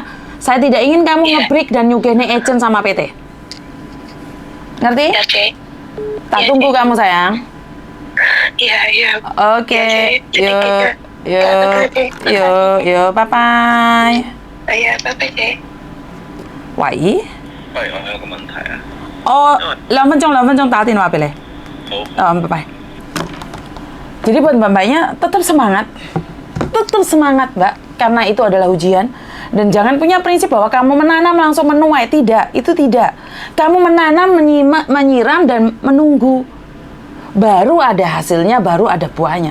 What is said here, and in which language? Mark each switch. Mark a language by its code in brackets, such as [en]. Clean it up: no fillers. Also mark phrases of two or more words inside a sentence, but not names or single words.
[id] Saya tidak ingin kamu nge-break dan nyugihne agent sama PT. Ngerti? Iya, Cek. Tak tunggu kamu, sayang. Iya, iya. Oke, Jadi yuk, gitu. [en] yuk, bye bye. [id] Iya, bye-bye, Cek. [yue] 喂，喂，我有個問題啊。我2分鐘打電話俾你。好。 [en] Bye bye. [id] Jadi buat mbak-mbaknya tetap semangat mbak, karena itu adalah ujian. Dan jangan punya prinsip bahwa kamu menanam langsung menuai, tidak, itu tidak. Kamu menanam, menyiram dan menunggu. Baru ada hasilnya, baru ada buahnya.